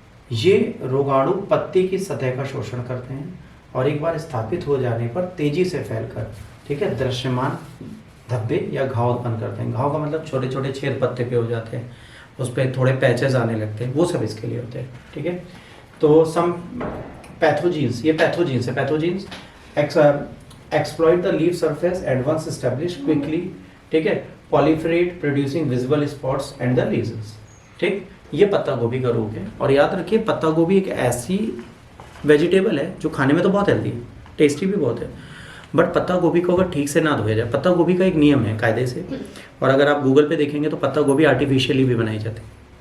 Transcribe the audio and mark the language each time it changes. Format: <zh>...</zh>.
<hi>ये रोगाणु पत्ती की सतह का शोषण करते हैं, और एक बार स्थापित हो जाने पर तेजी से फैलकर, ठीक है, दृश्यमान धब्बे या घाव उत्पन्न करते हैं। घाव का मतलब छोटे छोटे छेद पत्ते पे हो जाते हैं, उस पर थोड़े पैचेस आने लगते हैं, वो सब इसके लिए होते हैं। ठीक है, तो सम पैथोजीन्स, ये पैथोजीन्स है, पैथोजीन्स</hi> <en>exploit the leaf surface and once established quickly,</en> <hi>ठीक है,</hi> <en>proliferate producing visible spots and the lesions।</en> <hi>ठीक, ये पत्ता गोभी का रोग है। और याद रखिए, पत्ता गोभी एक ऐसी वेजिटेबल है जो खाने में तो बहुत हेल्दी है, टेस्टी भी बहुत है, बट पत्ता गोभी को अगर ठीक से ना धोया जाए, पत्ता गोभी का एक नियम है कायदे से, और अगर आप गूगल पे देखेंगे तो पत्ता गोभी आर्टिफिशियली भी बनाई जाती है।</hi>